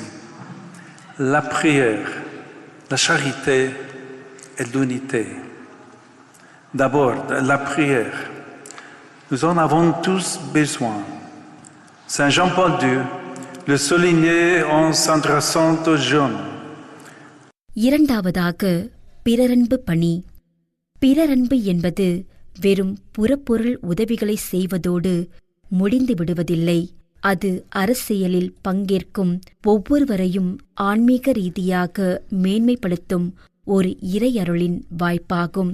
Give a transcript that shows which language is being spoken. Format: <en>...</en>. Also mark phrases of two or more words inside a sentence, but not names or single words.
<fr>La prière, la charité et l'unité. D'abord, la prière. Nous en avons tous besoin. Saint Jean-Paul II le souligner en s'adressant aux jeunes.</fr> <ta>இரண்டாவதாக பிறரன்பு பணி. பிறரன்பு என்பது வெறும் புறப்பொருள் உதவிகளை செய்வதோடு முடிந்து விடுவதில்லை. அது அரசியலில் பங்கேற்கும் ஒவ்வொருவரையும் ஆன்மீக ரீதியாக மேன்மைப்படுத்தும் ஒரு இறையருளின் வாய்ப்பாகும்.</ta>